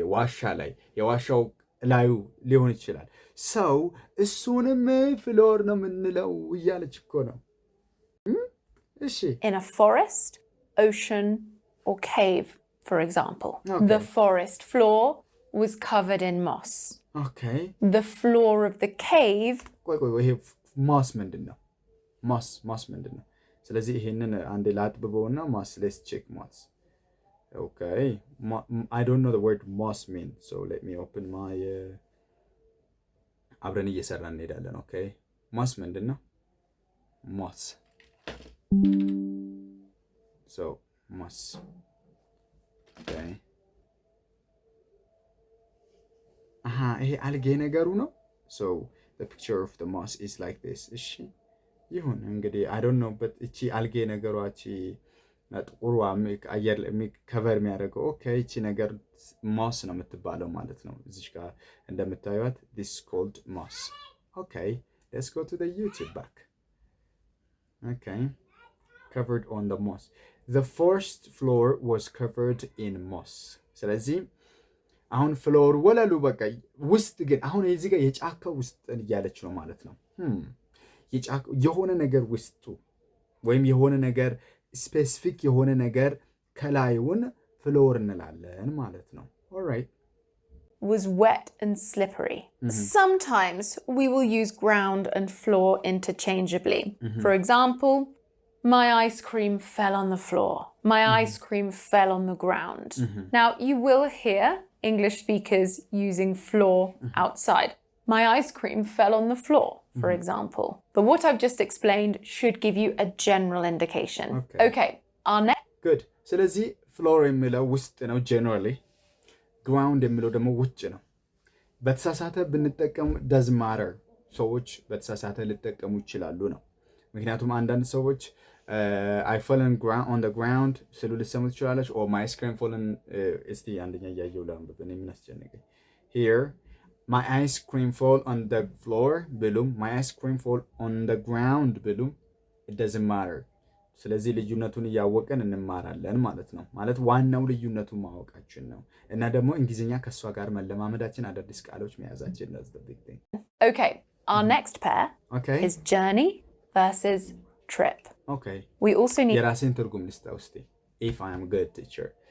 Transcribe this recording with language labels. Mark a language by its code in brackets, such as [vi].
[am] ዋሻ ላይ የዋሻው ላዩ ሊሆን ይችላል። ሰው እሱንም ፍሎር ነው የምንለው እያለች እኮ ነው። እሺ [en] In a forest, ocean, or cave, for example. Okay. The forest floor was covered in moss. Okay. The floor of the cave. [am] ቆይ ይሄ ማስ ምንድን ነው? ማስ ምንድን ነው? ስለዚህ ይሄንን አንዴ ላጥብበውና ማስ [en] let's check mass. Okay. I don't know the word moss mean, so let me open my [am] አብረን እየሰራን እንሄዳለን። [en] Okay. [am] ማስ ምንድን ነው? [en] ማስ so mass. Okay. [am] ይሄ አልጌ ነገሩ ነው። [en] So the picture of the moss is like this. [am] እሺ ይሁን እንግዲህ [en] I don't know, but [am] እቺ አልጌ ነገሯ እቺ ጥቁሯ አየር ከቨር የሚያደርገው ኦኬ፣ እቺ ነገር moss ነው የምትባለው ማለት ነው። እዚህ ጋር እንደምታዩት [en] this is called moss. Okay, let's go to the YouTube back. Okay, covered on the moss. The first floor was covered in moss. [am] ስለዚህ አሁን ፍሎር ወለሉ በቃ ውስጥ ግን አሁን እዚህ ጋር የጫካ ውስጥ እያለች ነው ማለት ነው። የጫካ የሆነ ነገር ውስጡ ወይም የሆነ ነገር ስፔሲፊክ የሆነ ነገር ከላዩን ፍሎር እንላለን ማለት ነው። [en] all right. Was wet and slippery. Sometimes we will use ground and floor interchangeably. For example, My ice cream fell on the floor. My ice cream fell on the ground. Now, you will hear English speakers using floor outside. My ice cream fell on the floor, for example. But what I've just explained should give you a general indication. Okay, our next... Good. [am] ስለዚህ ፍሎር የሚለው ውስጥ ነው generally. Ground የሚለው ደግሞ ውጭ ነው። በተሳሳተ ብንጠቀም [en] does matter. [am] ሰዎች በተሳሳተ ሊጠቀሙ ይችላሉ ነው። ምክንያቱም አንዳንድ ሰዎች [en] I fell on the ground [am] ስሉ ልሰሙ ትችላለች። [en] or my ice cream fallen [am] እስቲ አንደኛ እያየው ላንብብ እኔ ምን አስጨነቀኝ። [en] Here my ice cream fall on the floor [am] ብሉም [en] my ice cream fall on the ground [am] ብሉም [en] it doesn't matter። [am] ስለዚህ ልዩነቱን እያወቀን እንማራለን ማለት ነው። ማለት ዋናው ልዩነቱን ማወቃችን ነው እና ደግሞ እንግሊዝኛ ከሷ ጋር መለማመዳችን አዳዲስ ቃሎች መያዛችን ነው [en] the big thing. Okay, our next pair is journey versus trip. Okay. We also need [am] የራሴን ትርጉም ልስጥ ውስጥ [en] if I am a good teacher.